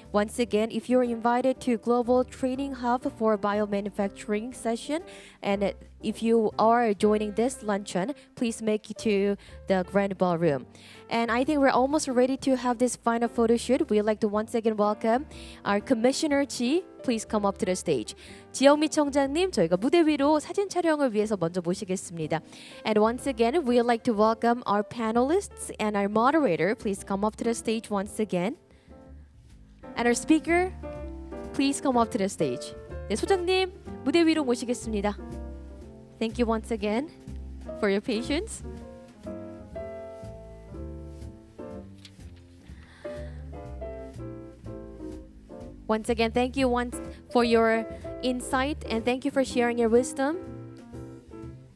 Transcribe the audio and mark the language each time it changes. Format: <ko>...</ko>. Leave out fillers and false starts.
<en>Once again, if you're invited to Global Training Hub for biomanufacturing session, and if you are joining this luncheon, please make it to the Grand Ballroom. And I think we're almost ready to have this final photo shoot. We'd like to once again welcome our Commissioner Chi. Please come up to the stage.</en> <ko>지영미 청장님, 저희가 무대 위로 사진 촬영을 위해서 먼저 모시겠습니다.</ko> <en>And once again, we'd like to welcome our panelists and our moderator. Please come up to the stage once again. And our speaker, please come up to the stage.</en> <ko>네, 소장님, 무대 위로 모시겠습니다.</ko> <en>Thank you once again for your patience. Once again, thank you for your insight and thank you for sharing your wisdom.</en>